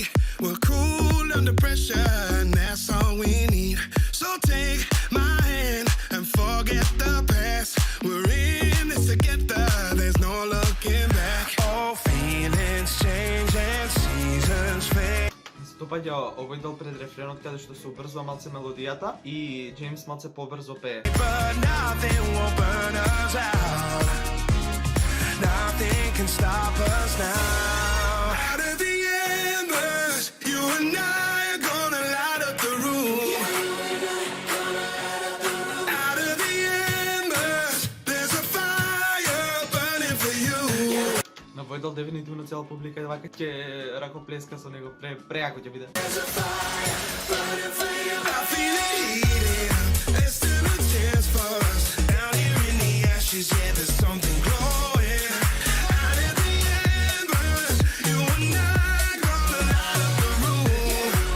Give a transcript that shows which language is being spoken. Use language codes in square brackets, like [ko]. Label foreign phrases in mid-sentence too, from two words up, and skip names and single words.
[en] We're cool under pressure, and that's all we need. So take my hand and forget the past. We're in this together, there's no looking back. All feelings change and seasons fade. [mk] Допаѓа овој дел пред рефренот каде што се убрзува малце мелодијата и Джеймс малце побрзо пее. [en] But nothing will burn us out. Nothing can stop us now. Out of the embers, you and I are gonna light up the room. Out of the embers, there's a fire burning for you. [mk] На овој дел дефинитивно цела публика вака ќе ракоплеска со него, преако ќе биде. [en] There's a fire burning for you. I feel it heating. There's still a chance for us. Down here in the ashes, yeah, there's something glowing. Out of the embers, you and I gonna light up the room.